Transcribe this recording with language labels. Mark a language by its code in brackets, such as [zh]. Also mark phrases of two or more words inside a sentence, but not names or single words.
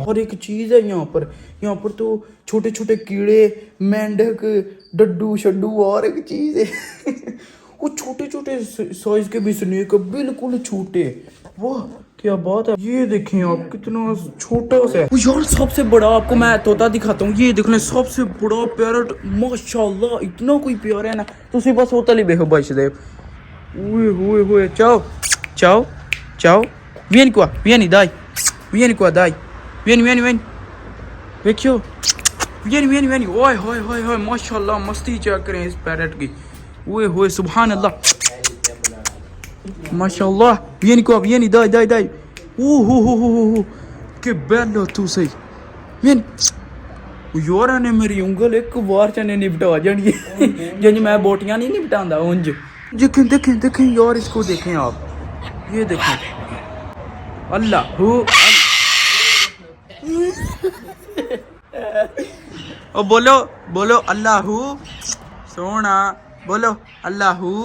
[hi] और एक चीज़ है यहाँ पर तो छोटे छोटे कीड़े, मेंढक, डड्डू शड्डू, और एक चीज़ है वो छोटे छोटे साइज के भी स्नेक, बिल्कुल छोटे। वाह क्या बात है। ये देखें आप कितना छोटा सा है यार। सबसे बड़ा आपको मैं तोता दिखाता हूँ। ये देख लें सबसे बड़ा पैरट, माशाल्लाह इतना कोई प्यारा है ना, [pa] ਤੁਸੀ ਬਸ ਹੋਤਾ ਹੀ ਦੇਖੋ [hi] भाई देव। ओए होए होए चाओ चाओ चाओ, [it] vieni qua vieni dai, vieni [hi] qua dai, vieni देखियो, vieni ओए होए होए होए माशाल्लाह मस्ती चेक करें इस पैरट की। [ar] ओए होए سبحان الله ما شاء الله. [it] vieni qua vieni dai हो che bello tu sei, vieni। [pa] ਯਾਰ ਨੇ ਮੇਰੀ ਉਂਗਲ ਏਕ ਬਾਰ ਚ ਨਿਪਟਾ ਜਾਣੀ ਹੈ ਜਿੰਜ ਮੈਂ ਬੋਟੀਆਂ ਨਹੀਂ ਨਿਪਟਾਂਦਾ ਉਂਜ। [hi] देखें यार इसको देखें आप, ये देखें अल्लाह हो ओ बोलो अल्लाह सोना, बोलो अल्लाह।